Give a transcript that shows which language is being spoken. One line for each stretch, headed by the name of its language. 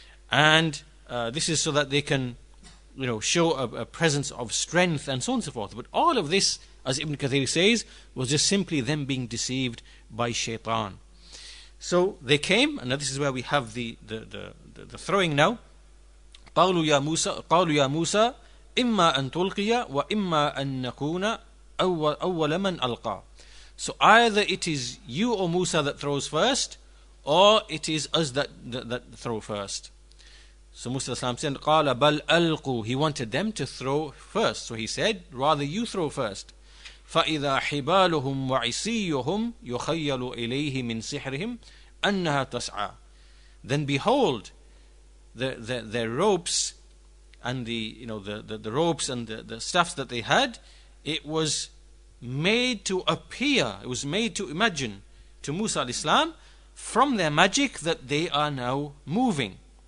English: And this is so that they can show a presence of strength and so on and so forth. But all of this, as Ibn Kathir says, was just simply them being deceived by shaitan. So they came, and now this is where we have the throwing now.
Arabic: قالوا يا موسى إما أن تلقي وإما أن نكون أول من ألقى.
English: So either it is you, O Musa, that throws first, or it is us that throw first. So Musa said,
Arabic: قال بل ألقوا,
English: he wanted them to throw first. So he said, rather you throw first.
Arabic: فإذا حبالهم وعصيهم يخيل إليه من سحرهم أنها تسعى.
English: Then behold, their ropes and the ropes and the stuffs that they had, it was made to appear, it was made to imagine to Musa al-Islam from their magic that they are now moving.